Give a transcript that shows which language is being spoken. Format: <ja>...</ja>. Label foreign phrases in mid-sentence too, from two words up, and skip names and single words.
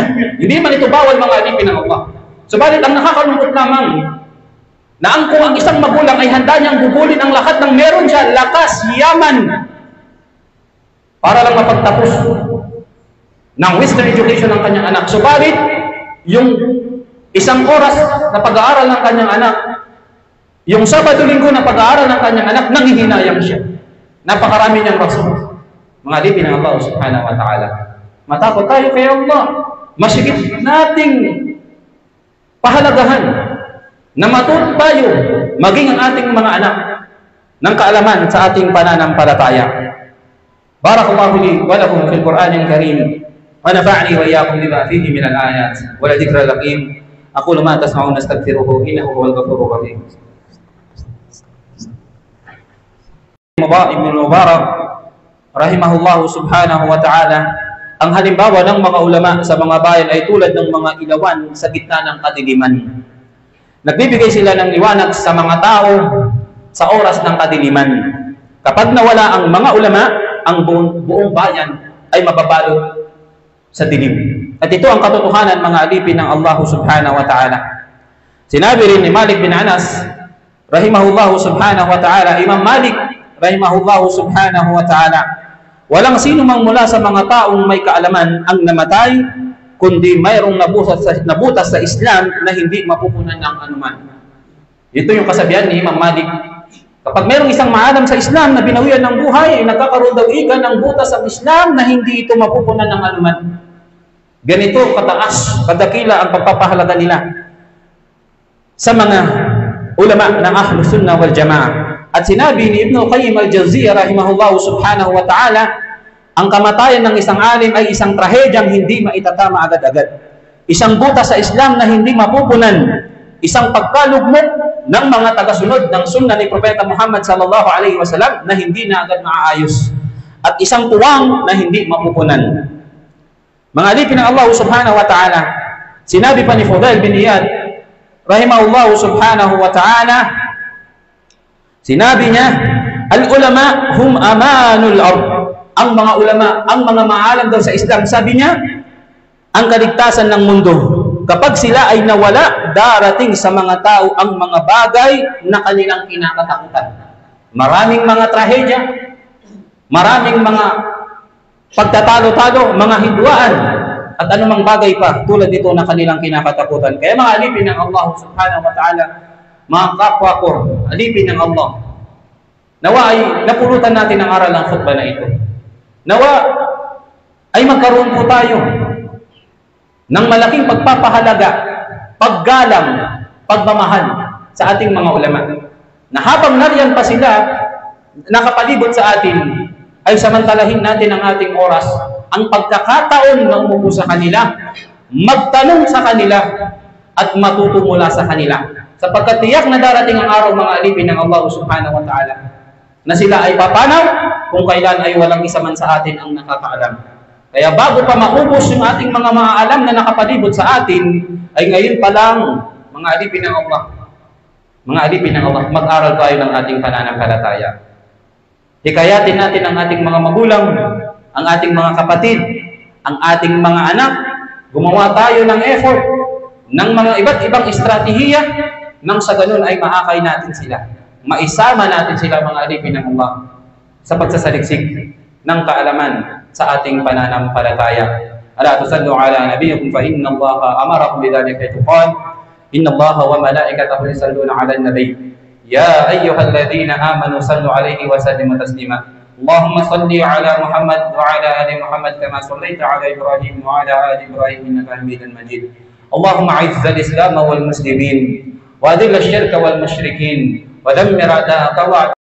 <tl>Hindi man ito bawal, mga alipin ng Allah. Subalit ang nakakalungkot lamang na kung ang isang magulang ay handa niyang gugulin ang lahat ng meron siya, lakas, yaman, para lang mapagtapos ng</tl> <en>Western education</en> <tl>ng kanyang anak. Subalit, yung isang oras na pag-aaral ng kanyang anak, yung Sabado-Linggo na pag-aaral ng kanyang anak, nanghihinayang siya. Napakarami niyang rason. Mga alipin ng Allah</tl> <ar>subhanahu wa ta'ala.</ar> <tl>Matakot tayo kay Allah. Masigit nating pahalagahan na matuto tayo maging ang ating mga anak ng kaalaman sa ating pananampalataya.</tl> <ar>بارك الله لي ولكم في القرآن الكريم ونفعني وإياكم بما فيه من الآيات والذكر الحكيم. أقول ما تسمعون أستغفره إنه هو الغفور الرحيم. Ibn Mubarak رحمه الله سبحانه وتعالى,</ar> <tl>ang halimbawa ng mga ulama sa mga bayan ay tulad ng mga ilawan sa gitna ng kadiliman. Nagbibigay sila ng liwanag sa mga tao sa oras ng kadiliman. Kapag nawala ang mga ulama, ang buong bayan ay mababalot sa dilim. At ito ang katotohanan, mga alipin ng Allah</tl> <ar>subhanahu wa ta'ala.</ar> <tl>Sinabi rin ni Malik bin Anas</tl> <ar>rahimahullahu subhanahu wa ta'ala,</ar> <tl>Imam Malik</tl> <ar>rahimahullahu subhanahu wa ta'ala,</ar> <tl>walang sino mang mula sa mga taong may kaalaman ang namatay, kundi mayroong nabutas sa Islam na hindi mapupunan ng anuman. Ito yung kasabihan ni Imam Malik. Kapag mayroong isang maalam sa Islam na binawian ng buhay, ay nagkakaroon daw ika ng butas ang Islam na hindi ito mapupunan ng anuman. Ganito kataas, kadakila ang pagpapahalaga nila sa mga ulama ng</tl> <ar>Ahlus Sunnah wal Jamaah.</ar> <tl>At sinabi ni Ibn Qayyim al-Jawziyya</tl> <ar>rahimahullah subhanahu wa ta'ala,</ar> <tl>ang kamatayan ng isang alim ay isang trahedyang hindi maitatama agad-agad. Isang butas sa Islam na hindi mapupunan. Isang pagkalugmok ng mga tagasunod ng sunnah ni Propeta Muhammad</tl> <ar>sallallahu alaihi wasallam</ar> <tl>na hindi na agad maaayos. At isang tuwang na hindi mapupunan. Mga alipin ng Allah</tl> <ar>subhanahu wa ta'ala,</ar> <tl>sinabi pa ni Fudail bin Iyad</tl> <ar>rahimahullah subhanahu wa ta'ala,</ar> <tl>sinabi niya,</tl> <ar>العلماء هم أمان الأرض.</ar> <tl>Ang mga ulama, ang mga maalam daw sa Islam, sabi niya, ang kaligtasan ng mundo. Kapag sila ay nawala, darating sa mga tao ang mga bagay na kanilang kinakatakutan. Maraming mga trahedya, maraming mga pagtatalo-talo, mga hidwaan, at anumang bagay pa tulad nito na kanilang kinakatakutan. Kaya mga alipin ng Allah</tl> <ar>subhanahu wa ta'ala,</ar> <tl>mga kapwa ko, alipin ng Allah, nawa ay napulutan natin ang aral ng khutbah na ito. Nawa ay magkaroon po tayo ng malaking pagpapahalaga, paggalang, pagmamahal sa ating mga ulama. Na habang nariyan pa sila, nakapalibot sa atin, ay samantalahin natin ang ating oras, ang pagkakataon na umupo sa kanila, magtanong sa kanila, at matuto mula sa kanila. Sapagkat tiyak na darating ang araw, mga alipin ng Allah</tl> <ar>subhanahu wa ta'ala,</ar> <tl>na sila ay papanaw kung kailan ay walang isa man sa atin ang nakakaalam. Kaya bago pa maubos yung ating mga maalam na nakapalibot sa atin, ay ngayon pa lang, mga alipin ng Allah, mag-aral tayo ng ating pananampalataya. Hikayatin natin ang ating mga magulang, ang ating mga kapatid, ang ating mga anak, gumawa tayo ng effort, ng mga iba't ibang estratehiya, nang sa ganun ay maakay natin sila. Maisama natin sila, mga alipin ng Allah, sa pagsasaliksik ng kaalaman sa ating pananampalataya.</tl> <ar>ألا تصلون على نبيكم فإن الله أمركم بذلك تقال إن الله وملائكته يصلون على النبي يا أيها الذين آمنوا صلوا عليه وسلموا تسليما. اللهم صل على محمد وعلى آل محمد كما صليت على إبراهيم وعلى آل إبراهيم إنك حميد مجيد. اللهم أعز الإسلام والمسلمين وأذل الشرك والمشركين ودمر أعداءك</ar>